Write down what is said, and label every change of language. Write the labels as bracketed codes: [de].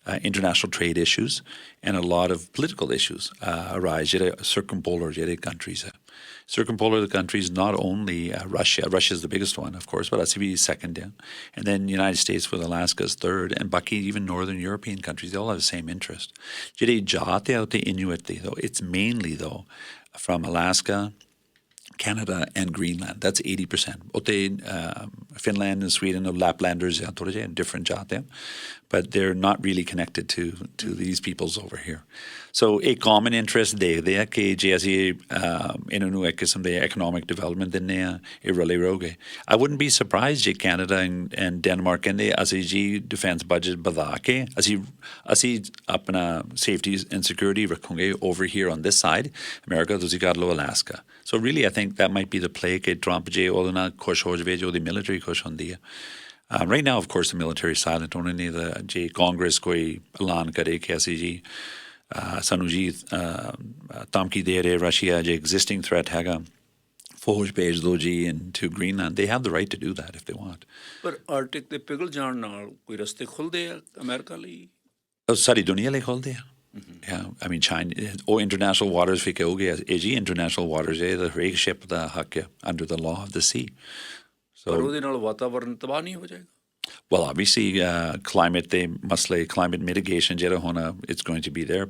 [en] international trade issues and a lot of political issues arise ਜਿਹੜੇ circumpolar ਜਿਹੜੇ countries ਹੈ circumpolar countries not only Russia is the biggest one of course but [pa] ਅਸੀਂ ਵੀ [en] second and then United States with Alaska's third and ਬਾਕੀ even northern European countries they all have the same interest [pa] ਜਿਹੜੇ ਜਾਤ ਹੈ ਉੱਥੇ [en] Inuit ਦੀ though it's mainly though from Alaska Canada and Greenland that's 80% ਉੱਥੇ Finland and Sweden are Laplanders, different jat, but they're not really connected to these peoples over here. So a common interest [pa] देखਦੇ ਆ ਕਿ ਜੇ ਅਸੀਂ ਇਹਨਾਂ ਨੂੰ ਇੱਕ ਕਿਸਮ ਦੇ economic development ਦਿੰਦੇ ਆ ਇਹ ਰਲੇ ਰਹੋਗੇ. [en] I wouldn't be surprised [pa] ਜੇ [en] Canada and Denmark [pa] ਕਹਿੰਦੇ ਅਸੀਂ ਜੀ [en] defense budget [pa] ਵਧਾ ਕੇ ਅਸੀਂ ਆਪਣਾ [en] safety and security [pa] ਰੱਖੋਗੇ [en] over here on this side. [pa] America ਤੁਸੀਂ ਕਰ ਲਓ Alaska. [en] So really I think that might be the play [pa] ਕਿ Trump ਜੇ ਉਹਦੇ ਨਾਲ ਖੁਸ਼ ਹੋ ਜਾਵੇ ਜੇ ਉਹਦੀ military ਖੁਸ਼ ਹੁੰਦੀ ਆ. [en] Right now, of course, the military is silent. [pa] ਉਹਨਾਂ ਨੇ ਜੇ Congress ਕੋਈ ਐਲਾਨ ਕਰੇ ਕਿ ਅਸੀਂ ਜੀ ਸਾਨੂੰ ਜੀ ਧਮਕੀ ਦੇ ਰਹੇ Russia ਜੇ [en] existing threat [pa] ਹੈਗਾ ਫੌਜ ਭੇਜ ਦਿਓ ਜੀ [en] into Greenland. They have the right to do that if they want. [pa] ਪਰ ਆਰਟਿਕ ਦੇ ਪਿਘਲ ਜਾਣ ਨਾਲ ਕੋਈ ਰਸਤੇ ਖੁੱਲਦੇ ਆ ਅਮਰੀਕਾ ਲਈ? ਸਾਰੀ ਦੁਨੀਆ ਲਈ ਖੁੱਲਦੇ ਆ. [en] Yeah, I mean China [pa] ਉਹ [en] international waters [pa] ਵੀ ਕਹੋਗੇ ਇਹ ਜੀ [en] international waters [pa] ਇਹ ਹਰੇਕ [en] ship [pa] ਦਾ ਹੱਕ ਹੈ [en] under the law of the sea. [pa] ਪਰ ਉਹਦੇ ਨਾਲ ਵਾਤਾਵਰਨ ਤਬਾਹ ਨਹੀਂ ਹੋ ਜਾਏਗਾ? [en] Well, obviously, climate mitigation, it's going to be there.